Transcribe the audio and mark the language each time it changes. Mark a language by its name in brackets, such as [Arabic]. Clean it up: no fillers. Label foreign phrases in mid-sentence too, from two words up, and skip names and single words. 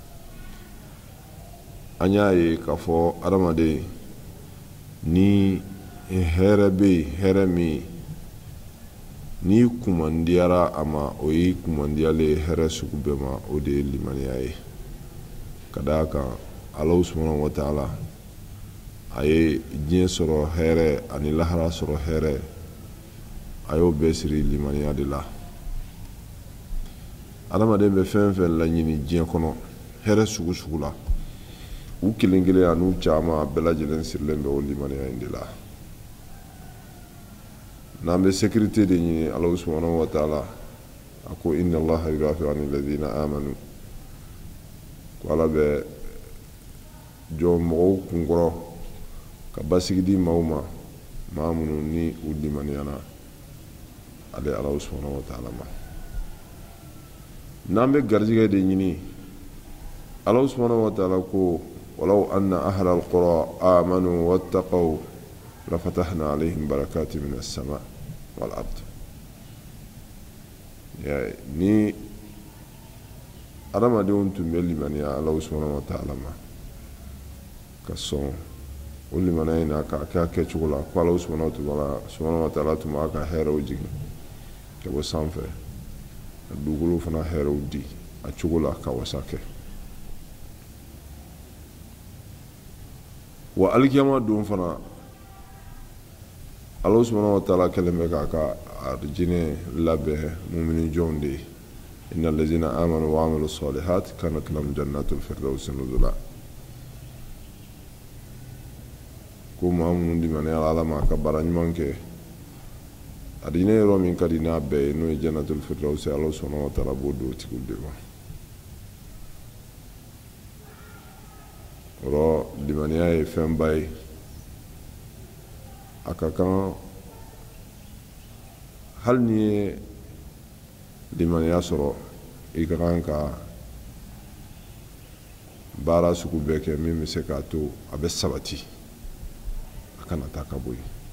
[Bambara] an y'a ye k'a fɔ adamaden ni hɛrɛ bɛ yen hɛrɛ min ni kumandiyara a ma o ye kumandiyalen hɛrɛ sugu bɛɛ ma o de ye limaniya ye ka d'a kan [Arabic] الله سبحانه وتعالى [Bambara] a ye diɲɛ sɔrɔ hɛrɛ ani lahara sɔrɔ hɛrɛ a y'o bɛɛ siri limaniya de la adamaden bɛ fɛn fɛn laɲini diɲɛ kɔnɔ hɛrɛ sugu sugu la u kelen kelen ani caman bɛɛ lajɛlen sirilen bɛ o limaniya in de la n'an bɛ sécurité de ɲini [Arabic] الله سبحانه وتعالى [Bambara] a ko [Arabic] إن الله يدافع عن الذين آمنوا [Bambara] ko ala bɛ jɔ mɔgɔw kunkɔrɔ ka basigi di maaw ma maa minnu ni u limaniyana ale [Arabic] الله سبحانه وتعالى [Bambara] ma n'an bɛ garijɛgɛ de ɲini [Arabic] الله سبحانه وتعالى [Bambara] ko [Arabic] ولو أن أهل القرى آمنوا واتقوا لفتحنا عليهم بركات من السماء والأرض [Bambara] يعني adamadenw tun bɛ limaniya [Arabic] الله سبحانه وتعالى [Bambara] ma ka sɔn o limaniya in na k'a kɛ a kɛcogo la ko [Arabic] الله سبحانه وتعالى [Bambara] tun b'a ka hɛrɛw jigin ka bɔ sanfɛ ka dugukolo fana hɛrɛw di a cogo la ka wasa kɛ wa alikiyama don fana [Arabic] الله سبحانه وتعالى [Bambara] kɛlen bɛ k'a ka arijinɛ labɛn mumini jɔnw de ye [Arabic] إن الذين آمنوا وعملوا الصالحات كانت لهم جنات الفردوس نزلا [Bambara] ko maa minnu limaniyara Ala ma ka baara ɲuman kɛ arijinɛ yɔrɔ min ka di n'a bɛɛ ye n'o ye [Arabic] جنة الفردوس الله سبحانه وتعالى [Bambara] b'o di o tigiw de ma yɔrɔ limaniya ye fɛnba ye a ka kan hali ni ye limaniya sɔrɔ i ka kan ka baara sugu bɛɛ kɛ min bɛ se k'a to a bɛ sabati a kana taa ka bɔ yen